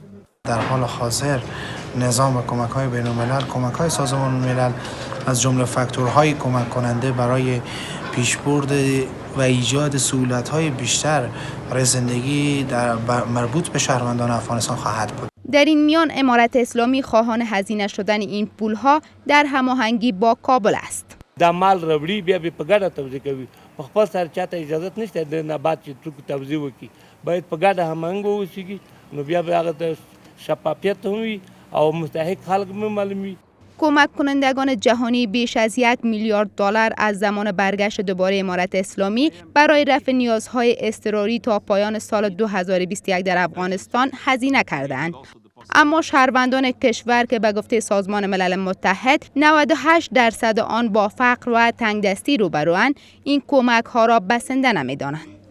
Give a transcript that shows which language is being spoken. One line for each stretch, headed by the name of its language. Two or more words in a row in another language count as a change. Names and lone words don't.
Persian: در حال حاضر نظام کمک‌های بین‌الملل، کمک‌های سازمان ملل از جمله فاکتورهای کمک کننده برای پیشبرد و ایجاد سهولت‌های بیشتر برای زندگی مربوط به شهروندان افغانستان خواهد بود. در این میان امارت اسلامی خواهان هزینه شدن این پول‌ها در هماهنگی با کابل است.
Pashto: د مال راوړي بیا به په ګډه توزیع کوي. په خپل سر چاته اجازه نشته د نبات چې توکو توزیع وکړي. باید په ګډه هماهنګ وشي نو بیا به هغه د شفافیت هم وي او مستحق خلک هم معلوم وي.
Persian: کمک کنندگان جهانی بیش از 1 میلیارد دلار از زمان برگشت دوباره امارت اسلامی برای رفع نیازهای اضطراری تا پایان سال 2021 در افغانستان هزینه کردند. اما شهروندان کشور که به گفته سازمان ملل متحد 98% آن با فقر و تنگدستی روبروند، این کمک ها را بسنده نمی‌دانند.